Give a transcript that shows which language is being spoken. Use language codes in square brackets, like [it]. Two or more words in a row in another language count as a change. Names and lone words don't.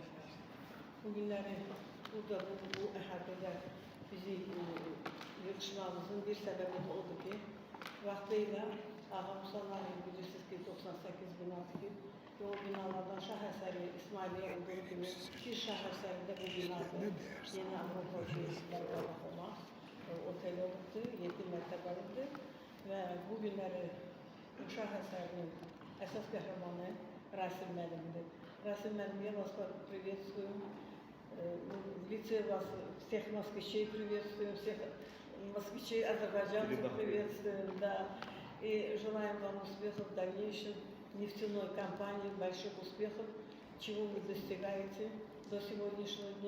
[az] Bugünləri burada bu əhatədə bizi yığışmamızın bir səbəbi odur ki, vaxtıyla Ağa Musallarını bilirsiniz ki, 98 bina tikib və o binalardan şah əsəri İsmailiyyə olduğu kimi bir şah əsərində bu binadır. Yeni Avropa şehirlərdə olmaq otel olubdur, 7 mərtəbəlidir və bugünləri şah əsərinin əsas qəhrəmanı Rasim müəllimdir. Rasim müəllim, [ru] я вас приветствую. В лице вас всех москвичей приветствуем, всех москвичей азербайджанцев приветствуем, да. И желаем вам успехов в дальнейшем нефтяной компании, больших успехов, чего вы достигаете до сегодняшнего дня.